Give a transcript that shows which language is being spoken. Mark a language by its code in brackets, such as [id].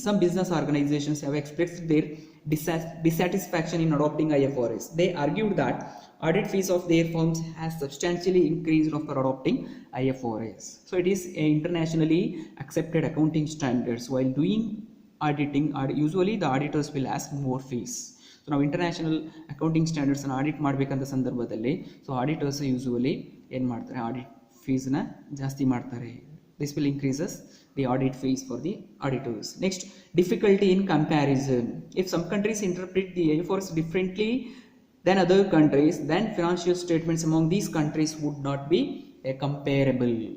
[en] Some business organizations have expressed their dissatisfaction in adopting IFRS. They argued that audit fees of their firms has substantially increased after adopting IFRS. So it is a internationally accepted accounting standards. While doing auditing, usually the auditors will ask more fees. [kn] So ನಾವು international accounting ಸ್ಟ್ಯಾಂಡರ್ಡ್ಸನ್ನು audit ಮಾಡಬೇಕಂತ ಸಂದರ್ಭದಲ್ಲಿ so auditors usually ಏನು ಮಾಡ್ತಾರೆ, audit ಫೀಸ್ನ ಜಾಸ್ತಿ ಮಾಡ್ತಾರೆ. [en] This will increases the audit fees for the auditors. Next, difficulty in comparison. If some countries interpret the IFRS differently than other countries, then financial statements among these countries would not be comparable.